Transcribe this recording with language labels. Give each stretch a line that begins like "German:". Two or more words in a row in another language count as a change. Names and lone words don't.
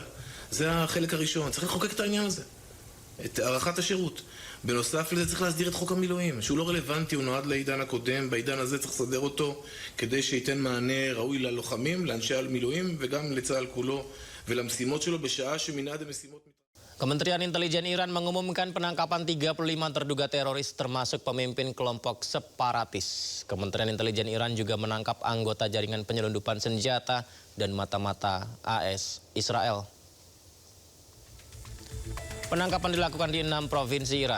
Hebrew: זה החלק הראשון. צריך לחוקק את העניין הזה, את הארכת השירות. בנוסף לזה צריך להסדיר את חוק המילואים, שהוא לא רלוונטי, הוא נועד לעידן הקודם. בעידן הזה צריך לסדר אותו כדי שייתן מענה ראוי ללוחמים, לאנשי המילואים וגם לצה"ל כולו ולמשימות שלו בשעה שמנעד המשימות.
Indonesian: Kementerian Intelijen Iran mengumumkan penangkapan 35 terduga teroris termasuk pemimpin kelompok separatis. Kementerian Intelijen Iran juga menangkap anggota jaringan penyelundupan senjata dan mata-mata AS Israel. Penangkapan dilakukan di 6 provinsi Iran.